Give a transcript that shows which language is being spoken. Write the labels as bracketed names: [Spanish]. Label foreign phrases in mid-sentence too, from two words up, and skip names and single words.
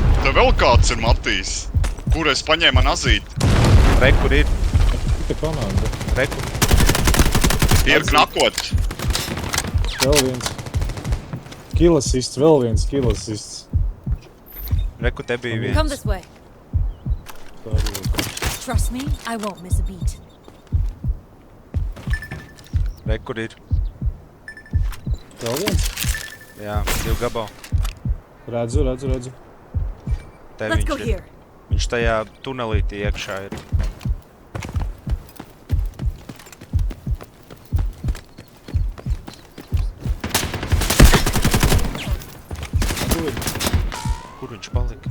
[Latvian] Te vēl kāds ir Matīs. Kur es paņēmu ar nazīti. Rekur ir. Te komanda. Rekur. Ir knakot. Vēl viens. Killasists, vēl viens killasists. Rekur te bija [English] Come [Latvian] viens. [English] this way. Trust me, I won't miss a beat. [Latvian] Rekur ir. Vēl viens. Jā, 2 gabali. Redzu. Te [English] Let's go [Latvian] viņš ir. [English] here. [Latvian] Viņš tajā tunelītī iekšā ir. Kur viņš palika?